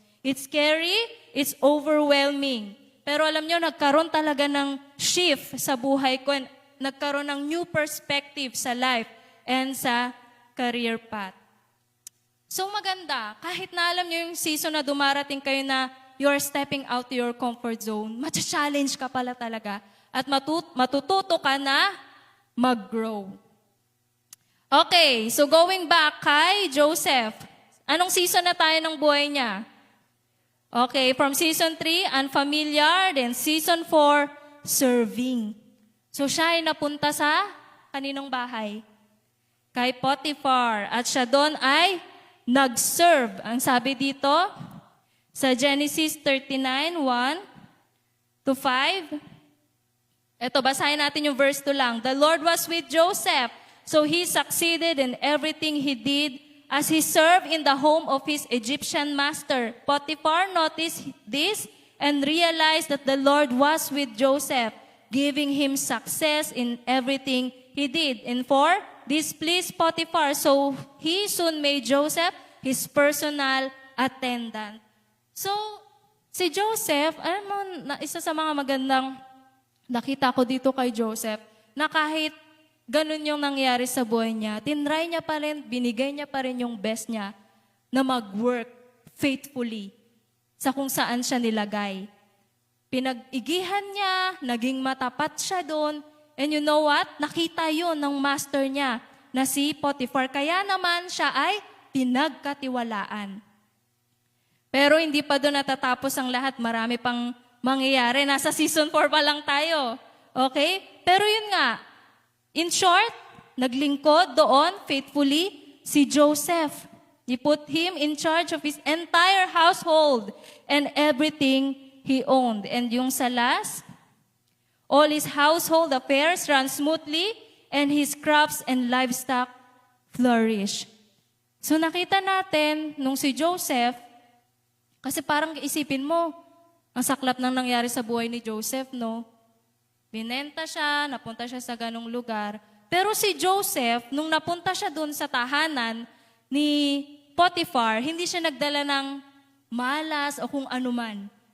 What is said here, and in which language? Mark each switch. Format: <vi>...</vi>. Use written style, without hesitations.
<en>It's scary, it's overwhelming.</en> <tl>Pero alam nyo, nagkaroon talaga ng shift sa buhay ko. Nagkaroon ng new perspective sa life and sa career path. So maganda, kahit na alam nyo yung season na dumarating kayo na you're stepping out to your comfort zone, matcha-challenge ka pala talaga at matututo ka na mag-grow. Okay, so going back kay Joseph. Anong season na tayo ng buhay niya?</tl> <en>Okay, from season 3, unfamiliar, then season 4, serving.</en> <tl>So siya ay napunta sa kaninong bahay? Kay Potiphar. At siya doon ay nag-serve. Ang sabi dito, sa Genesis 39, 1 to 5. Ito, basahin natin yung verse 2 lang.</tl> <en>The Lord was with Joseph, so he succeeded in everything he did as he served in the home of his Egyptian master. Potiphar noticed this and realized that the Lord was with Joseph, giving him success in everything he did. And 4, this pleased Potiphar, so he soon made Joseph his personal attendant.</en> <tl>So, si Joseph, alam mo, isa sa mga magandang nakita ko dito kay Joseph, na kahit ganun yung nangyari sa buhay niya, tinry niya pa rin, binigay niya pa rin yung best niya na mag-work faithfully sa kung saan siya nilagay. Pinag-igihan niya, naging matapat siya doon, and you know what? Nakita yun ng master niya na si Potiphar. Kaya naman siya ay pinagkatiwalaan. Pero hindi pa doon natatapos ang lahat. Marami pang mangyayari. Nasa season 4 pa lang tayo. Okay? Pero yun nga, in short, naglingkod doon faithfully si Joseph.</tl> <en>He put him in charge of his entire household and everything he owned. And yung sa last, all his household affairs ran smoothly, and his crops and livestock flourish.</en> <tl>So nakita natin, nung si Joseph, kasi parang isipin mo, ang saklap nang nangyari sa buhay ni Joseph, no? Binenta siya, napunta siya sa ganong lugar. Pero si Joseph, nung napunta siya dun sa tahanan ni Potiphar, hindi siya nagdala ng malas o kung anuman.</tl>